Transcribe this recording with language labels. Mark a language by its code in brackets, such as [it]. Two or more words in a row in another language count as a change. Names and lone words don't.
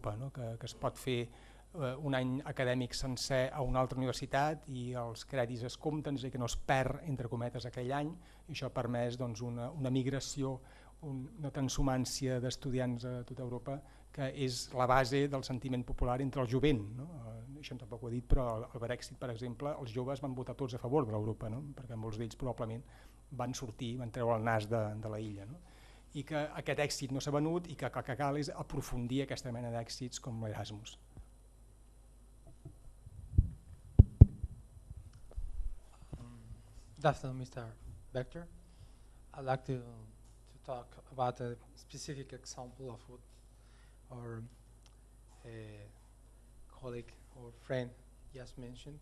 [ca] Que es pot fer un any acadèmic sencer a una altra universitat i els crèdits es compten, és a dir, que no es perd, entre cometes, aquell any, i això ha permès doncs, una migració, una transhumància d'estudiants a tota Europa que és la base del sentiment popular entre el jovent. No? Això tampoc ho he dit, però el Brexit, per exemple, els joves van votar tots a favor de l'Europa, no? Perquè molts d'ells probablement van sortir, van treure el nas de la illa. No? I que aquest èxit no s'ha venut i que el que cal és aprofundir aquesta mena d'èxits com l'Erasmus. [en] Good afternoon, Mr. Vector. I'd like to talk about a specific example of what our colleague or friend just mentioned.